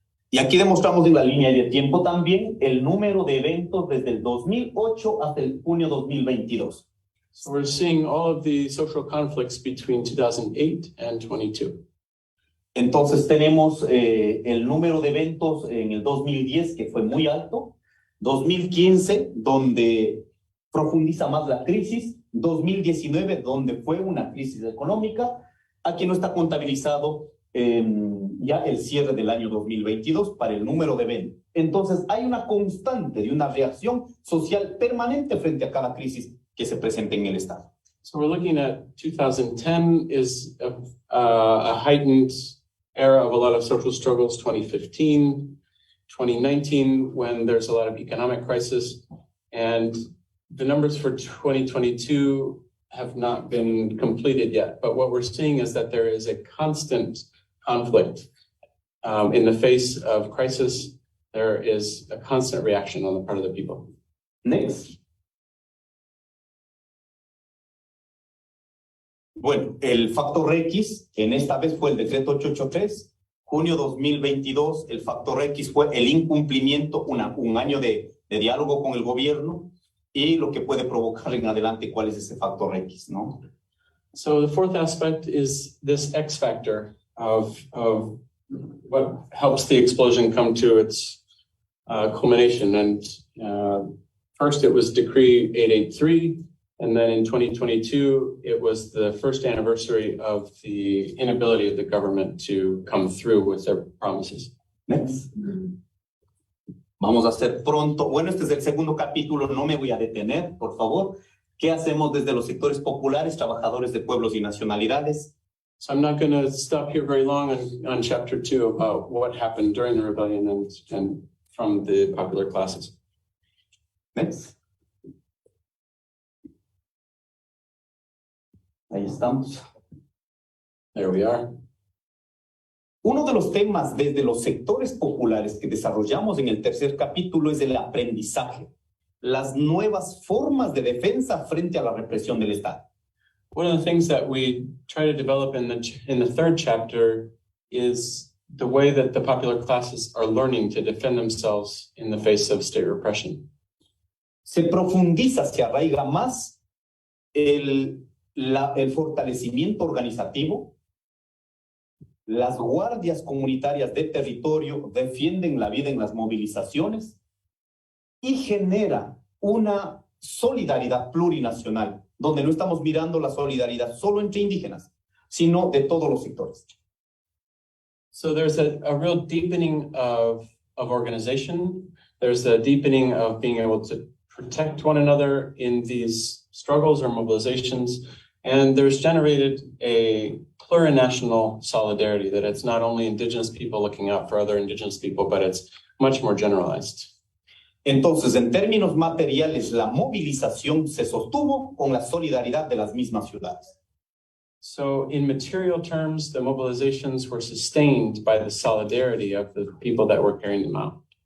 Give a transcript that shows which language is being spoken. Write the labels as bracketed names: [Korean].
[Spanish] Y aquí demostramos en la línea de tiempo también el número de eventos desde el 2008 hasta el junio 2022. [English] So we're seeing all of the social conflicts between 2008 and 22. [Spanish] Entonces tenemos el número de eventos en el 2010 que fue muy alto, 2015 donde profundiza más la crisis, 2019 donde fue una crisis económica, aquí no está contabilizado ya el cierre del año 2022 para el número de eventos. Entonces hay una constante de una reacción social permanente frente a cada crisis que se presenta en el Estado. [English] So we're looking at 2010 is a heightened era of a lot of social struggles, 2015, 2019 when there's a lot of economic crisis, and the numbers for 2022 have not been completed yet. But what we're seeing is that there is a constant conflict. In the face of crisis, there is a constant reaction on the part of the people. Next. [Spanish] Bueno, el factor X en esta vez fue el decreto 883. Junio 2022, el factor X fue el incumplimiento, un año de diálogo con el gobierno y lo que puede provocar en adelante cuál es ese factor X, ¿no? [English] So the fourth aspect is this X factor of what helps the explosion come to its culmination. And first it was Decree 883, and then in 2022, it was the first anniversary of the inability of the government to come through with their promises. [Spanish] Next. Vamos a hacer pronto. Bueno, este es el segundo capítulo, no me voy a detener, por favor. ¿Qué hacemos desde los sectores populares, trabajadores de pueblos y nacionalidades? [English] So I'm not going to stop here very long on chapter 2 about what happened during the rebellion and from the popular classes. Next. [Spanish] Ahí estamos. [English] There we are. [Spanish] Uno de los temas desde los sectores populares que desarrollamos en el tercer capítulo es el aprendizaje, las nuevas formas de defensa frente a la represión del Estado. [English] One of the things that we try to develop in the third chapter is the way that the popular classes are learning to defend themselves in the face of state repression. [Spanish] Se profundiza, se arraiga más el fortalecimiento organizativo. Las guardias comunitarias de territorio defienden la vida en las movilizaciones y genera una solidaridad plurinacional, donde no estamos mirando la solidaridad solo entre indígenas, sino de todos los sectores. [English] So there's a real deepening of organization. There's a deepening of being able to protect one another in these struggles or mobilizations. And there's generated a plurinational solidarity, that it's not only indigenous people looking out for other indigenous people, but it's much more generalized. [Spanish] Entonces, en términos materiales, la movilización se sostuvo con la solidaridad de las mismas ciudades. [English] So in material terms, the mobilizations were sustained by the solidarity of the people that were carrying them out.